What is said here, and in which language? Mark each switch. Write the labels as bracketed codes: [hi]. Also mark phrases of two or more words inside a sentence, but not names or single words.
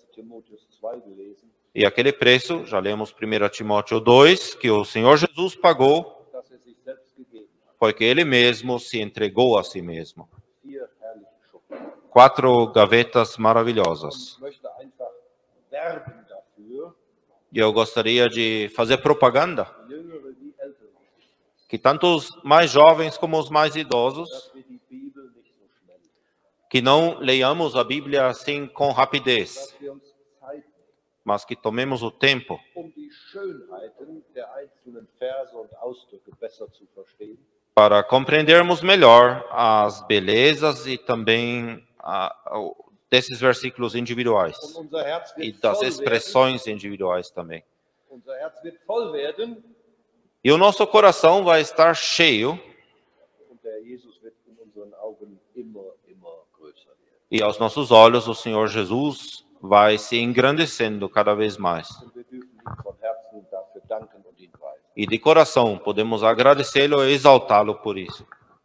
[de] Timotheus 2 gelesen, [pt] E aquele preço, já lemos 1 Timóteo 2, que o Senhor Jesus pagou, [de] dass sich selbst gegeben hat. [pt] foi que ele mesmo se entregou a si mesmo. [de] 4 herrliche Schubladen. [pt] 4 gavetas maravilhosas. [de] Ich möchte einfach werben dafür, [pt] E eu gostaria de fazer propaganda, [de] Jüngere wie Ältere, [pt] que tanto os mais jovens como os mais idosos, [de] dass wir die Bibel nicht so schnell, [pt] que não leiamos a Bíblia assim com rapidez, [de] dass wir uns Zeit nehmen, [pt] mas que tomemos o tempo [de] die Schönheiten der einzelnen Verse und Ausdrücke besser zu verstehen. [pt] para compreendermos melhor as belezas e também desses versículos individuais [de] Und unser Herz [pt] e [de] wird das voll werden. [pt] expressões individuais também. [de] Unser Herz wird voll werden [pt] E o nosso coração vai estar cheio [de] und der Jesus wird in unseren Augen immer größer werden. [pt] e aos nossos olhos o Senhor Jesus vai se engrandecendo cada vez mais. [de] Und wir dürfen ihm von Herzen dafür danken und ihn preisen. [pt] E de coração podemos agradecê-lo e exaltá-lo por isso.